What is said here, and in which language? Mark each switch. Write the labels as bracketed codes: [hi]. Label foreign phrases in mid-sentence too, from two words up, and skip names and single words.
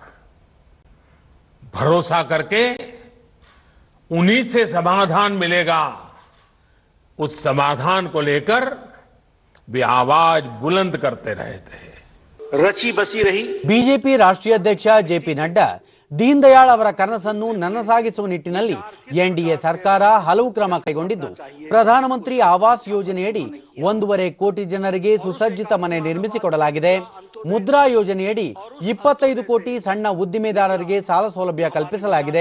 [hi] भरोसा करके उन्हीं से समाधान मिलेगा, उस समाधान को लेकर वे आवाज बुलंद करते रहे थे. रची बसी रही [kn] ಬಿಜೆಪಿ ರಾಷ್ಟ್ರೀಯ ಅಧ್ಯಕ್ಷ ಜೆಪಿ ನಡ್ಡಾ, ದೀನ್ ದಯಾಳ್ ಅವರ ಕನಸನ್ನು ನನಸಾಗಿಸುವ ನಿಟ್ಟಿನಲ್ಲಿ ಎನ್ಡಿಎ ಸರ್ಕಾರ ಹಲವು ಕ್ರಮ ಕೈಗೊಂಡಿದ್ದು, ಪ್ರಧಾನಮಂತ್ರಿ ಆವಾಸ್ ಯೋಜನೆಯಡಿ 1.5 ಕೋಟಿ ಜನರಿಗೆ ಸುಸಜ್ಜಿತ ಮನೆ ನಿರ್ಮಿಸಿಕೊಡಲಾಗಿದೆ. ಮುದ್ರಾ ಯೋಜನೆಯಡಿ 25 ಕೋಟಿ ಸಣ್ಣ ಉದ್ದಿಮೆದಾರರಿಗೆ ಸಾಲ ಸೌಲಭ್ಯ ಕಲ್ಪಿಸಲಾಗಿದೆ.